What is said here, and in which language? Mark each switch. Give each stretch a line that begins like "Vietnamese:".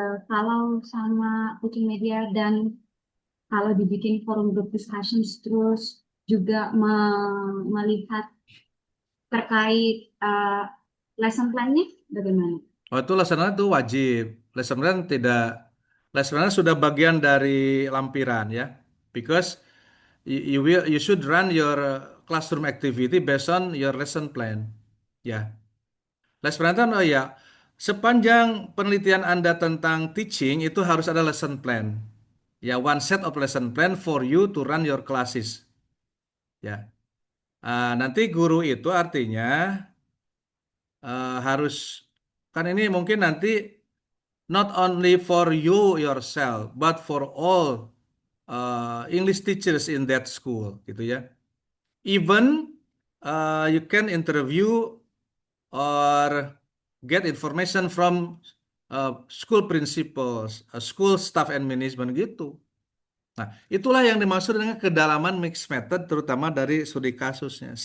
Indonesian: Kalau sama kucing media dan kalau dibikin forum group discussions terus juga melihat terkait lesson plan-nya bagaimana? Oh itu lesson plan itu wajib. Lesson plan tidak, lesson plan sudah bagian dari lampiran ya.
English: Because you should run your classroom activity based on your lesson plan.
Indonesian: Ya, lesson plan kan oh ya, sepanjang penelitian Anda tentang teaching itu harus ada lesson plan.
English: Ya, one set of lesson plan for you to run your classes.
Indonesian: Ya, nanti guru itu artinya harus kan ini mungkin nanti
English: not only for you yourself, but for all English teachers in that school, gitu ya. Even you can interview or get information from school principals, school staff and management gitu.
Indonesian: Nah, itulah yang dimaksud dengan kedalaman mixed method, terutama dari studi kasusnya.